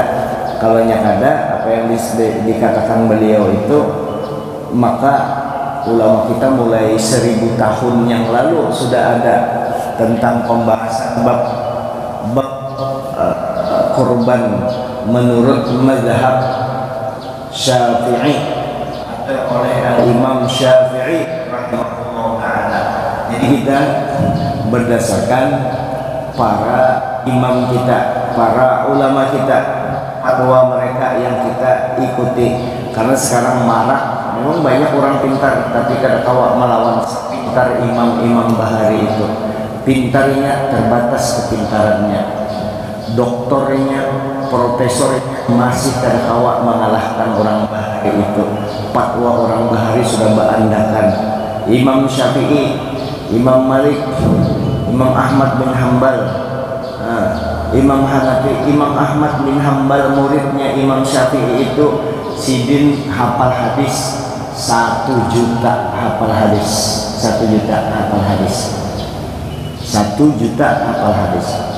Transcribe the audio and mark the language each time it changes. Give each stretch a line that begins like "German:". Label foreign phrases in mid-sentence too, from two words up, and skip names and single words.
Banjar: Kalau yang ada apa yang dikatakan beliau itu, maka ulama kita mulai 1000 tahun yang lalu sudah ada tentang pembahasan bab kurban menurut mazhab Syafi'i oleh Imam Syafi'i
Arabic: رحمه الله تعالى.
Banjar: Jadi kita berdasarkan para imam kita, para ulama kita, fatwa mereka yang kita ikuti. Karena sekarang marak, memang banyak orang pintar tapi kada tahu melawan pintar imam-imam bahari itu. Pintarnya terbatas kepintarannya, doktornya, profesornya masih kada tahu mengalahkan orang bahari itu. Fatwa orang bahari sudah berandakan. Imam Syafi'i, Imam Malik, Imam Ahmad bin Hambal, Imam Hanafi, Imam Ahmad bin Hambal muridnya Imam Syafi'i itu sidin hafal hadis 1 juta hafal hadis, 1 juta hafal hadis, 1 juta hafal hadis.